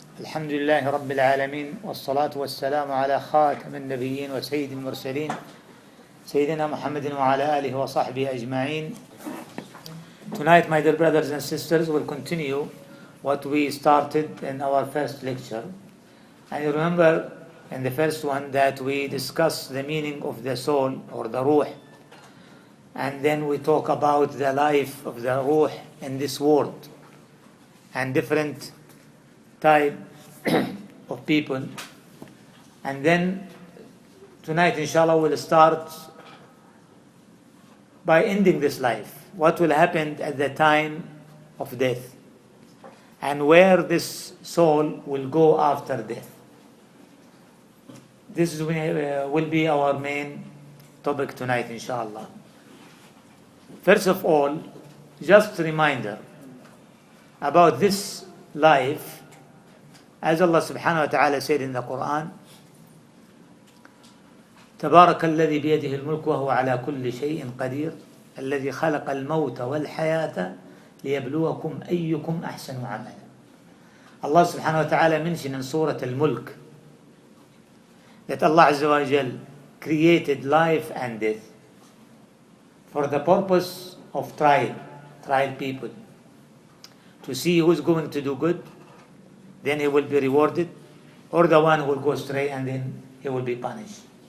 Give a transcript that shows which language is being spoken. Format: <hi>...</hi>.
<ar>الحمد لله رب العالمين، والصلاة والسلام على خاتم النبيين وسيد المرسلين سيدنا محمد وعلى آله وصحبه أجمعين.</ar> <en>Tonight, my dear brothers and sisters, we'll continue what we started in our first lecture. And you remember in the first one that we discussed the meaning of the soul or the ruh. And then we talk about the life of the ruh in this world and different type of people. And then tonight, inshallah, we'll start by ending this life. What will happen at the time of death and where this soul will go after death. This will be our main topic tonight, inshallah. First of all, just a reminder about this life. As Allah subhanahu wa ta'ala said in the Quran,</en> <ar>تبارك الذي بيده الملك وهو على كل شيء قدير الذي خلق الموت والحياة ليبلوكم أيكم أحسن عملا.</ar> <en>Allah subhanahu wa ta'ala mentioned in Surah Al-Mulk that Allah Azza wa Jal created life and death for the purpose of trial people, to see who's going to do good, then he will be rewarded, or the one who will go astray and then he will be punished.</en>